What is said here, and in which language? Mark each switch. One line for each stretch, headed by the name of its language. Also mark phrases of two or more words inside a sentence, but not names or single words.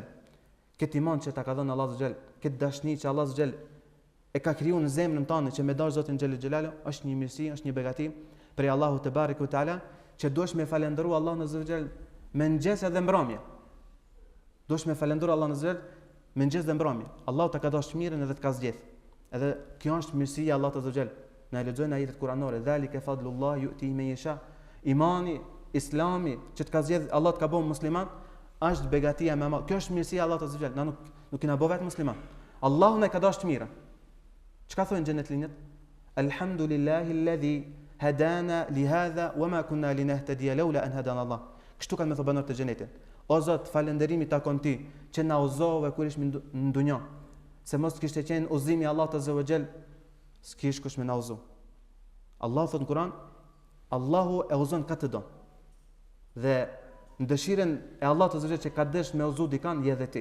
Albanian: Këtë iman që ta ka dhënë Allahu xhel, këtë dashni që Allahu xhel e ka krijuar në zemrën tonë që me dash Zotin
Arabic: جل جلاله
Albanian: është një mirësi, është një begati prej Allahu
Arabic: تبارك تعالى
Albanian: që duhesh me falendëruar Allahun
Arabic: عز وجل
Albanian: me mëngjes edhe mbrëmje. Duhesh me falendëruar Allahun
Arabic: عز وجل
Albanian: me mëngjes dhe mbrëmje. Allahu ta ka dashur mirën edhe të ka zgjedh. Edhe kjo është mirësia e Allahut
Arabic: عز وجل.
Albanian: Na lexojnë ajetet kuranore,
Arabic: "ذلك فضل الله يؤتي من يشاء."
Albanian: Imani, Islami që të ka zgjedh Allah të ka bëu musliman, është begatia më e madhe. Kjo është mirësia e Allahut
Arabic: عز وجل.
Albanian: Na nuk kena bëu vetë musliman. Allahu na ka dashur mirën. Çka thonë xhenet linjët?
Arabic: الحمد لله الذي هدانا لهذا وما كنا لنهتدي لولا أن هدانا الله.
Albanian: Kështu kanë me thënë banorët e xhenetit. O Zot, falënderimi takon ti që na udhëzove kur ishim në dunjë. Se mos kishte qenë udhëzimi i Allahut
Arabic: عز وجل,
Albanian: s'kish kush me na udhëzu. Allahu thot në Kur'an, Allahu e udhëzon këtë don. Dhe në dëshirën e Allahut
Arabic: عز وجل
Albanian: që ka dësh me udhëzu dikan, je dhe ti.